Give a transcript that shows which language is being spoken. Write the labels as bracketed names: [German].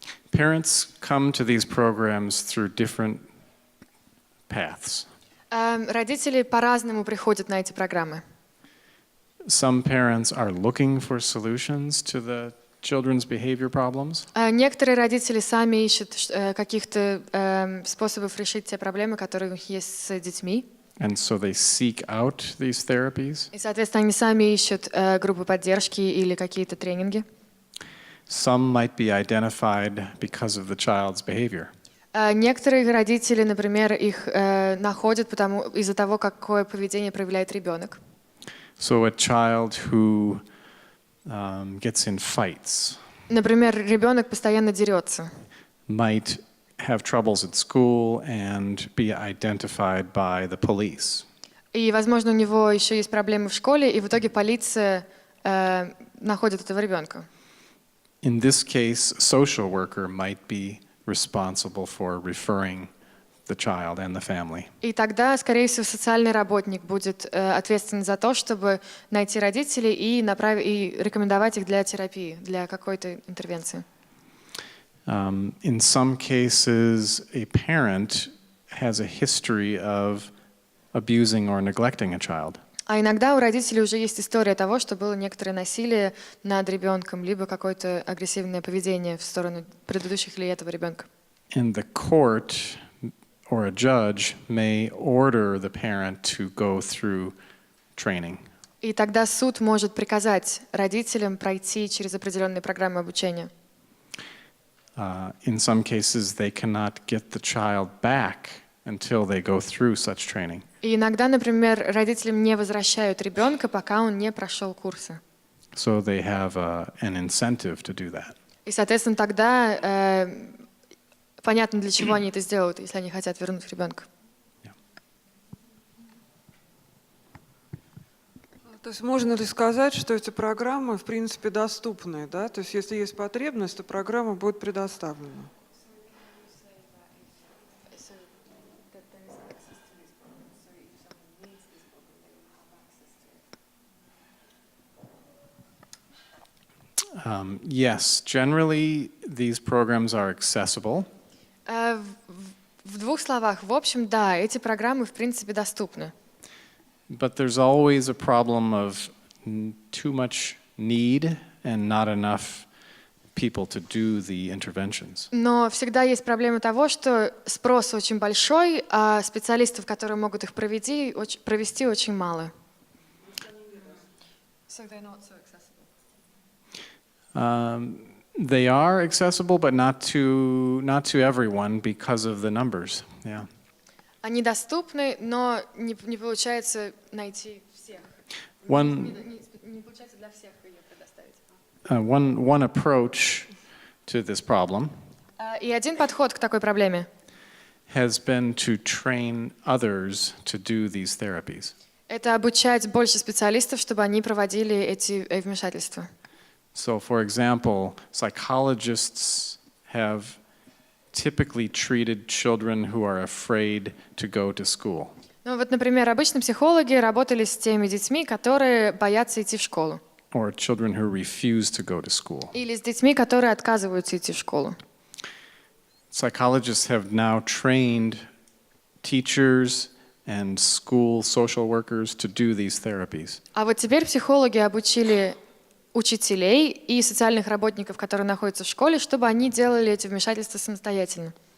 [English] Parents come to these programs through different paths. [Russian] Родители по-разному приходят на эти программы. [English] Some parents are looking for solutions to the children's behavior problems. [Russian] Некоторые родители сами ищут каких-то способов решить те проблемы, которые у них есть с детьми. [English] And so they seek out these therapies. [Russian] И, соответственно, они сами ищут группы поддержки или какие-то тренинги. [English] Some might be identified because of the child's behavior. [Russian] Некоторые родители, например, их находят из-за того, какое поведение проявляет ребенок. [English] So a child who gets in fights [Russian] Например, ребенок постоянно дерется. [English] might have troubles at school and be identified by the police. [Russian] И, возможно, у него еще есть проблемы в школе, и в итоге полиция находит этого ребенка. [English] In this case, a social worker might be responsible for referring the child and the family. [Russian] И тогда, скорее всего, социальный работник будет ответственен за то, чтобы найти родителей и рекомендовать их для терапии, для какой-то интервенции. [English] In some cases, a parent has a history of abusing or neglecting a child. [Russian] А иногда у родителей уже есть история того, что было некоторое насилие над ребенком, либо какое-то агрессивное поведение в сторону предыдущих или этого ребенка. [English] And the court or a judge may order the parent to go through training. [Russian] И тогда суд может приказать родителям пройти через определенные программы обучения. [English] In some cases, they cannot get the child back until they go through such training. [Russian] И иногда, например, родителям не возвращают ребенка, пока он не прошел курсы. [English] So they have an incentive to do that. [Russian] И, соответственно, тогда понятно, для чего они это сделают, если они хотят вернуть ребенка. То есть можно ли сказать, что эти программы, в принципе, доступны, да? То есть если есть потребность, то программа будет предоставлена. [English] Yes, generally these programs are accessible. [Russian] В двух словах, в общем, да, эти программы, в принципе, доступны. [English] But there's always a problem of too much need and not enough people to do the interventions. [Russian] Но всегда есть проблема того, что спрос очень большой, а специалистов, которые могут их провести, очень мало. [English] They are accessible, but not to everyone because of the numbers. Yeah. [Russian] Они доступны, но не получается найти всех. Не получается для всех ее предоставить. [English] One approach to this problem [Russian] И один подход к такой проблеме [English] has been to train others to do these therapies. [Russian] это обучать больше специалистов, чтобы они проводили эти вмешательства. [English] So, for example, psychologists have typically treated children who are afraid to go to school. [Russian] Ну вот, например, обычно психологи работали с теми детьми, которые боятся идти в школу. [English] Or children who refuse to go to school. [Russian] Или с детьми, которые отказываются идти в школу. [English] Psychologists have now trained teachers and school social workers to do these therapies. [Russian] А вот теперь психологи обучили учителей и социальных работников, которые находятся в школе, чтобы они делали эти вмешательства самостоятельно.